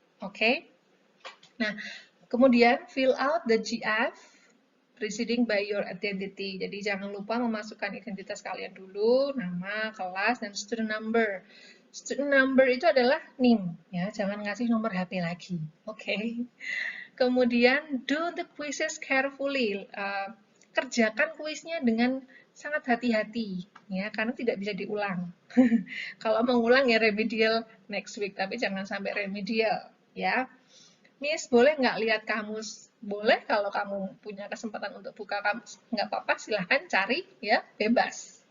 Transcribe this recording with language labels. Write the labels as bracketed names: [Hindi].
[English] Oke? [Indonesian] Nah, kemudian [English] fill out the GF preceding by your identity. [Indonesian] Jadi jangan lupa memasukkan identitas kalian dulu, nama, kelas, dan student number. Student number itu adalah NIM ya. Jangan ngasih nomor HP lagi. Oke? Kemudian [English] do the quizzes carefully. [Indonesian] Kerjakan kuisnya dengan sangat hati-hati ya, karena tidak bisa diulang. Kalau mengulang ya remedial [English] next week, [Indonesian] tapi jangan sampai remedial ya. Miss, boleh nggak lihat kamus? Boleh kalau kamu punya kesempatan untuk buka kamus, nggak apa-apa, silahkan cari ya, bebas.